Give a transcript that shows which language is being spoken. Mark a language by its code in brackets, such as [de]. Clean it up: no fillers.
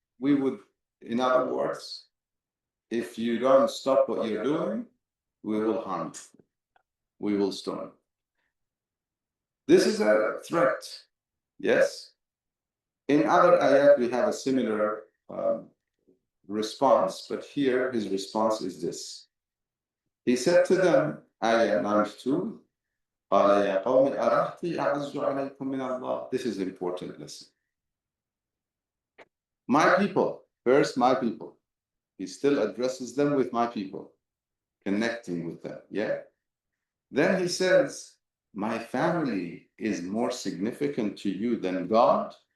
[en] We would, in other words, if you don't stop what you're doing, we will harm you. We will stone. This is a threat, yes? In other ayat, we have a similar response, but here his response is this. He said to them, ayah 92, [ar] قَالَ يَا قَوْمِ أَرَهْتِي أَعَزُّ عَلَيْكُم مِّنَ اللَّهِ. [en] This is important, listen. My people, first my people. He still addresses them with my people, connecting with them, yeah? Then he says, my family is more significant to you than God.